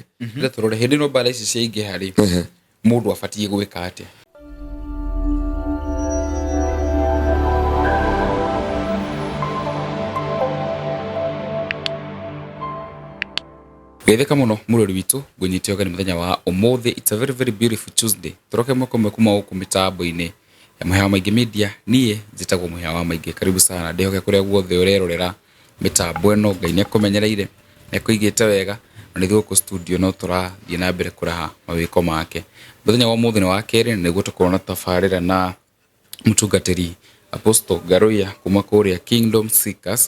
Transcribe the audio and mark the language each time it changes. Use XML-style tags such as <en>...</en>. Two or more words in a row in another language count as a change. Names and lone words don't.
<ki>ndatorore hindi no mbara ici ciingi hari mundu afatie gwika atia. Geitheka muno murori witu gwenyite ogani muthenya wa umuthi.</ki> <en>It's a very very beautiful Tuesday.</en> <ki>Turoke mwako mwekuma huku mitambo-ini ya Mahoya Maingi Media. Niĩ njĩtagwo Mahoya Maingi.</ki> <sw>Karibu sana</sw> <ki>ndihoke kuria guothe urerorera mitambo eno. Ngai nĩ akumenyereire na kuigĩte wega na nĩ gũkũ studio no tũrathiĩ na mbere kũraha mawĩko make. Muthenya wa umuthi ni wa kerĩ nĩguo tũkorwo na tabarĩra na mũtungatĩri Apostle Ngaruiya kuma kũrĩa Kingdom Seekers.</ki>